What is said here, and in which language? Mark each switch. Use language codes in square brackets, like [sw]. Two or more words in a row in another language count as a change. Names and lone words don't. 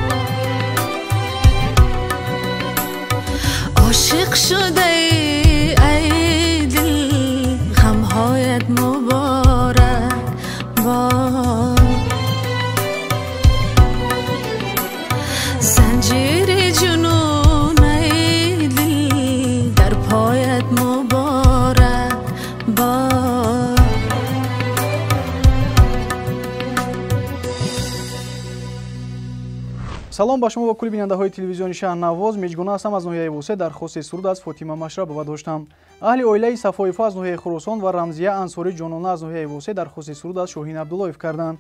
[fa] عاشق شده ای دل غمهایت مبارک باد زنجیر جنون ای دل در پایت مبارک باد [tg] салом ба шумо ва кулли бинандаҳои телевизиони шаҳрнавоз. меҷгона ҳастам аз ноҳияи восе дар хости суруд аз фотима машрабова доштам. аҳли оилаи сафоифа аз ноҳияи хуросон ва рамзия ансори ҷонона аз ноҳияи восе дар хости суруд аз шоҳин абдуллоев карданд.